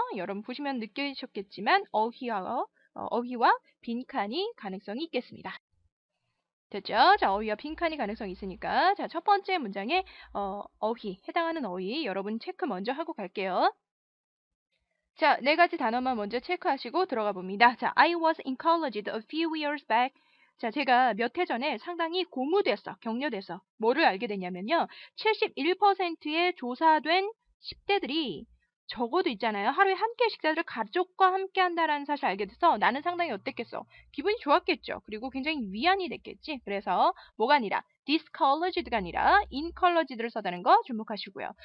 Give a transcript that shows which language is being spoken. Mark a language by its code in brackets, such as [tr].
[ko] 여러분 보시면 느끼셨겠지만 어휘와 빈칸이 가능성이 있겠습니다. 됐죠? 자, 어휘와 빈칸이 가능성이 있으니까 자, 첫 번째 문장에 어휘, 해당하는 어휘 여러분 체크 먼저 하고 갈게요. 자, 네 가지 단어만 먼저 체크하시고 들어가 봅니다. [en] 자, I was encouraged a few years back. [ko] 자, 제가 몇 해 전에 상당히 고무됐어, 격려됐어. 뭐를 알게 됐냐면요. 71%의 조사된 10대들이 적어도 있잖아요. 하루에 한 끼의 식사를 가족과 함께 한다라는 사실을 알게 돼서 나는 상당히 어땠겠어? 기분이 좋았겠죠. 그리고 굉장히 위안이 됐겠지. 그래서 뭐가 아니라 discouraged가 아니라 encouraged를 써다는 거 주목하시고요.